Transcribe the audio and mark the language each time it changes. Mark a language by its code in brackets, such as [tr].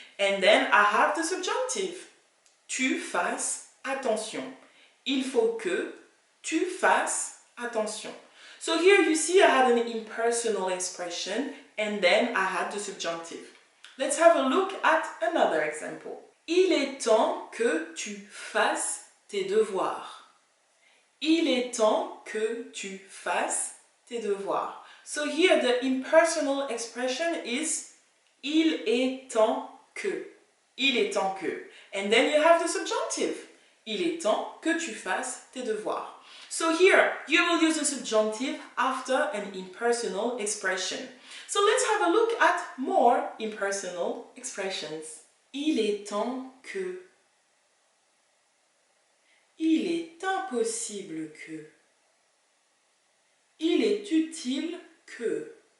[en] And then I have the subjunctive. [fr] Tu fasses attention. Il faut que tu fasses attention. [en] So here you see I had an impersonal expression and then I had the subjunctive. Let's have a look at another example. [fr] Il est temps que tu fasses tes devoirs. Il est temps que tu fasses tes devoirs. [en] So here the impersonal expression is [fr] il est temps que. Il est temps que. [en] And then you have the subjunctive. [fr] Il est temps que tu fasses tes devoirs. [en] So here you will use the subjunctive after an impersonal expression. So let's have a look at more impersonal expressions. [fr] Il est temps que. Il est impossible que. Il est utile que.